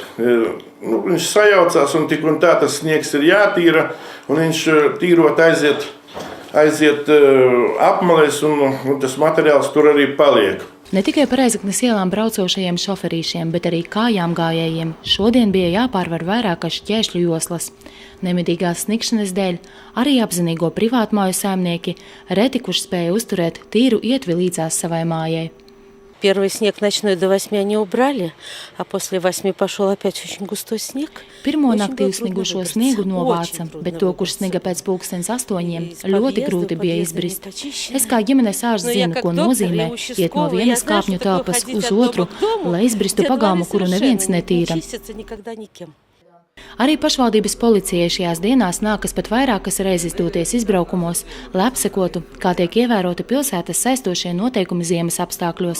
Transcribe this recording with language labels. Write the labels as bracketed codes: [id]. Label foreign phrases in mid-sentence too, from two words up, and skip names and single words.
[lv] Viņš sajaucās un tik un tā tas sniegs ir jātīra, un viņš tīrot aiziet apmalēs, un tas materiāls tur arī paliek. Ne tikai par Rēzeknes ielām braucošajiem šoferīšiem, bet arī kājām gājējiem šodien bija jāpārvar vairākas šķēršļu joslas. Nemitīgās sniegšanas dēļ arī apzinīgo privātmāju saimnieki reti kurš spēja uzturēt tīru ietvi līdzās savai mājai. [ru] Первый снег ночной до 8 они убрали, а после 8 пошел опять очень густой снег. [lv] Pirmo naktī uzsnigušo sniegu novāca, bet to, kurš sniga pēc 8:00, ļoti grūti bija izbrist. Es kā ģimenes ārsts zinu, ko nozīmē iet no vienas kāpņu telpas uz otru, lai izbristu pagāmu, kuru neviens netīra. Arī pašvaldības policijai šajās dienās nākas pat vairākas reizes doties izbraukumos, lai apsekotu, kā tiek ievēroti pilsētas saistošie noteikumi ziemas apstākļos.